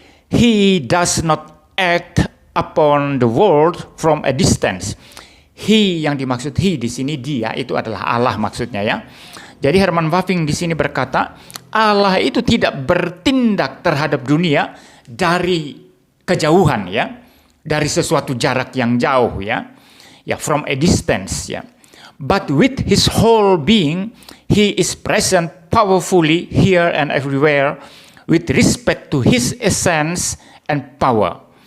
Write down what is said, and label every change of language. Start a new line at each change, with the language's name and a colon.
English: He does not act upon the world from a distance.
Indonesian: He, yang dimaksud he di sini dia, itu adalah Allah maksudnya ya. Jadi Herman Bavinck di sini berkata, Allah itu tidak bertindak terhadap dunia dari kejauhan ya, dari sesuatu jarak yang jauh ya.
English: Ya, from a distance ya. But with his whole being, he is present powerfully here and everywhere with respect to his essence and power.